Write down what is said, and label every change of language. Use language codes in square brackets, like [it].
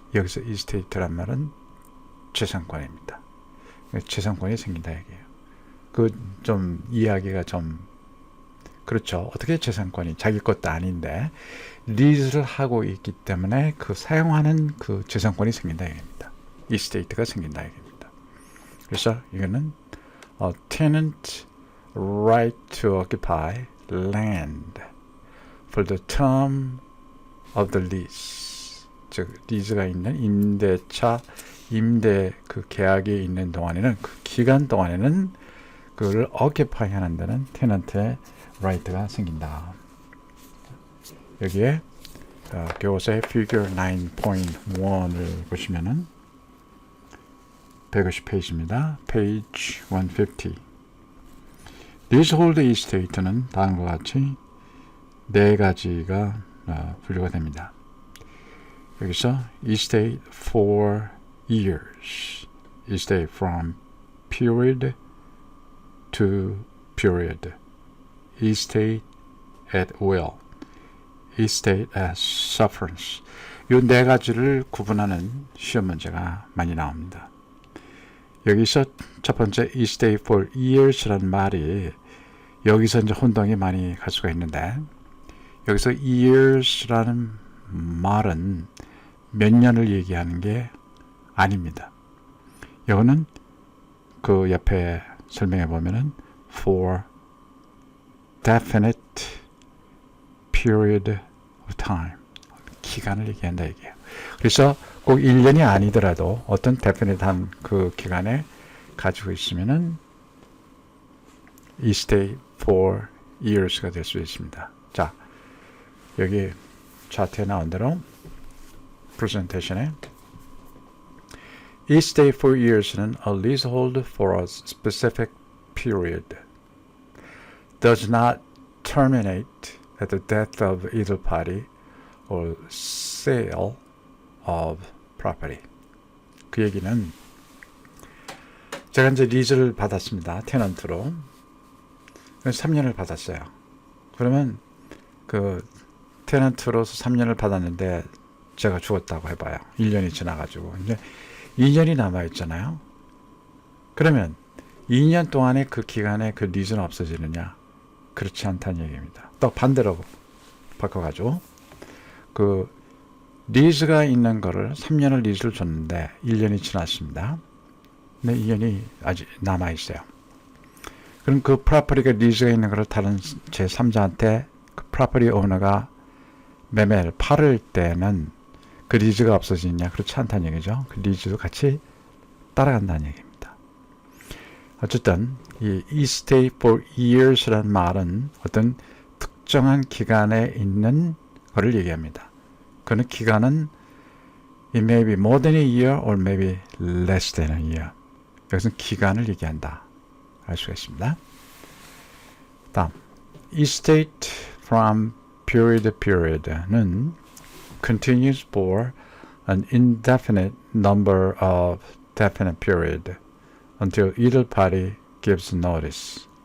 [ko] 여기서 estate란 말은 재산권입니다. 재산권이 생긴다 얘기예요. 그 좀 이야기가 좀 그렇죠. 어떻게 재산권이 자기 것도 아닌데 리즈를 하고 있기 때문에 그 사용하는 그 재산권이 생긴다 얘기입니다. estate가 생긴다 얘기입니다. 그래서 이거는 [en] tenant right to occupy land for the term of the lease. [ko] 즉 리즈가 있는 임대차, 임대 그 계약이 있는 동안에는, 그 기간 동안에는 그걸 occupy 하는 데는 tenant의 right가 생긴다. 여기에 교재 figure 9.1을 보시면은 150페이지입니다. [en] page 150. [ko] leasehold estate는 다음과 같이 네 가지가 분류가 됩니다. 여기서 [en] estate for years, estate from period to period, estate at will, estate as sufferance. [ko] 이 네 가지를 구분하는 시험 문제가 많이 나옵니다. 여기서 첫 번째 estate for years라는 말이 여기서 이제 혼동이 많이 갈 수가 있는데, 여기서 years라는 말은 몇 년을 얘기하는 게 아닙니다. 이거는 그 옆에 설명해 보면은 [en] for definite period of time, [ko] 기간을 얘기한다 얘기예요. 그래서 꼭 1년이 아니더라도 어떤 definite한 그 기간에 가지고 있으면은 estate for years가 될 수 있습니다. 자, 여기 차트에 나온 대로 프레젠테이션에 [en] estate for years는 a leasehold for a specific period, does not terminate at the death of either party or sale of property. [ko] 그 얘기는 제가 이제 리즈를 받았습니다. 테넌트로. 3년을 받았어요. 그러면 그 테넌트로서 3년을 받았는데 제가 죽었다고 해봐요. 1년이 지나가지고 이제 2년이 남아있잖아요. 그러면 2년 동안의 그 기간에 그 리즈는 없어지느냐? 그렇지 않다는 얘기입니다. 또 반대로 바꿔가지고 그 리즈가 있는 거를 3년을 리즈를 줬는데 1년이 지났습니다. 근데 2년이 아직 남아있어요. 그럼 그 프로퍼티가 리즈가 있는 거를 다른 제3자한테 그 프로퍼티 오너가 매매를 팔을 때는 그 리즈가 없어지느냐? 그렇지 않다는 얘기죠. 그 리즈도 같이 따라간다는 얘기입니다. 어쨌든 이 stay for years라는 말은 어떤 특정한 기간에 있는 거를 얘기합니다. 그는 기간은 [en] it may be more than a year or maybe less than a year. [ko] 여기서는 기간을 얘기한다. 알 수가 있습니다. 다음, [en] estate from period to period는 continues for an indefinite number of definite period until either party gives notice.